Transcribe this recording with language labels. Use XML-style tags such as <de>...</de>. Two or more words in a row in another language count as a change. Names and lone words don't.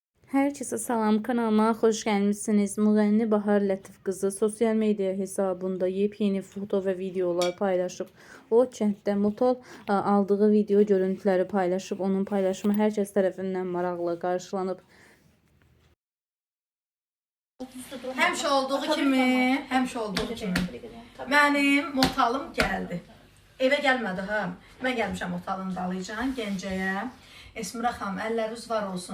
<tr>Herkese salam, kanalıma hoş gelmişsiniz.</tr> <az>Müğənni Bahar Lətif qızı</az> <tr>sosyal medya hesabında yepyeni foto ve videolar paylaşıp</tr> <az>o kənddə motor aldığı video görüntüləri paylaşıp onun paylaşımı herkes tərəfindən maraqla qarşılanıb. Həmişə olduğu kimi mənim motalım gəldi. Evə gəlmədi ha. Mən gəlmişəm motalın dalıcan Gəncəyə. Esmira xanım, əlləriniz var olsun.</az>